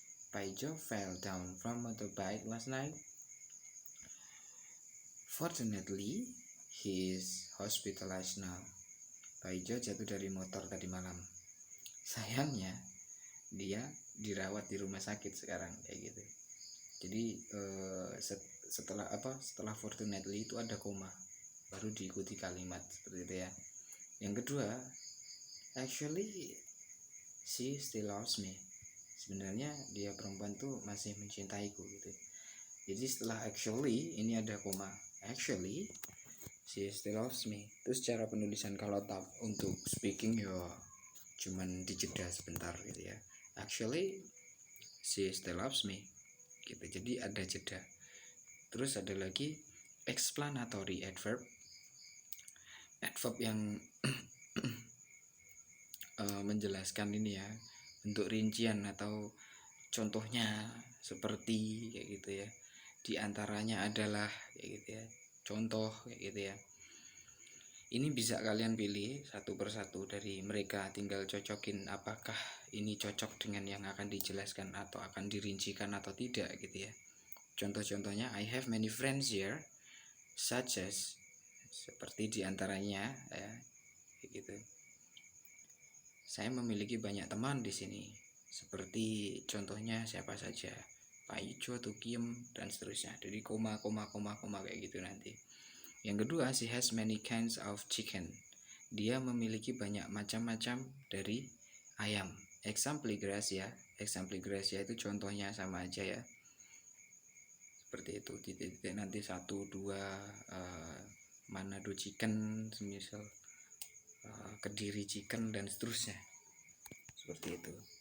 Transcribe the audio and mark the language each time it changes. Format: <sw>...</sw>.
<en>Paijo fell down from motorbike last night. Fortunately he is hospitalized now.</en> <id>Paijo jatuh dari motor tadi malam. Sayangnya dia dirawat di rumah sakit sekarang kayak gitu. Jadi setelah fortunately itu ada koma, baru diikuti kalimat seperti itu ya. Yang kedua,</id> <en>actually she still loves me.</en> <id>Sebenarnya dia perempuan tuh masih mencintaiku gitu. Jadi setelah actually ini ada koma.</id> <en>Actually she still loves me.</en> <id>Terus cara penulisan kalau untuk speaking ya cuman dijeda sebentar gitu ya.</id> <en>Actually she still loves me gitu.</en> <id>Jadi ada jeda. Terus ada lagi explanatory adverb yang menjelaskan ini ya, bentuk rincian atau contohnya seperti kayak gitu ya. Di antaranya adalah kayak gitu ya. Contoh kayak gitu ya. Ini bisa kalian pilih satu persatu dari mereka, tinggal cocokin apakah ini cocok dengan yang akan dijelaskan atau akan dirincikan atau tidak gitu ya. Contoh-contohnya,</id> <en>I have many friends here, such as,</en> <id>seperti diantaranya ya, gitu. Saya memiliki banyak teman di sini, seperti contohnya siapa saja, Pak Ijo, Tukiem, dan seterusnya. Jadi koma kayak gitu nanti. Yang kedua,</id> <en>she has many kinds of chicken.</en> <id>Dia memiliki banyak macam-macam dari ayam. Example Gracia itu contohnya sama aja ya. Seperti itu, titik-titik nanti 1, 2 Manado chicken, semisal Kediri chicken dan seterusnya. Seperti itu.</id>